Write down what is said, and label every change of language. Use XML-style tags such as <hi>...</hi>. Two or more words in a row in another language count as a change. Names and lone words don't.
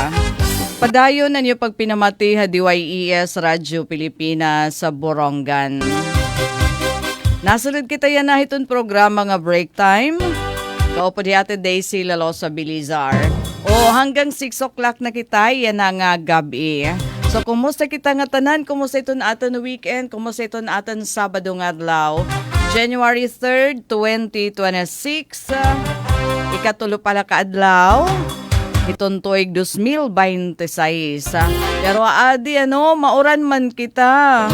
<war>Padayon na niyo pagpinamati DYES Radyo Pilipinas sa Borongan. Nasunod kita yan na itong programa nga break time. Kaupo di ate Daisy Lalosa Bilizar. O hanggang 6 o'clock na kita yan na nga gabi. So, kumusta kita nga tanan? Kumusta ito na aton weekend? Kumusta ito na aton Sabado nga adlaw? January 3rd, 2026. Ikatulo pala ka adlaw. Itong tuig 2026. Pero adi, mauran man kita.</war>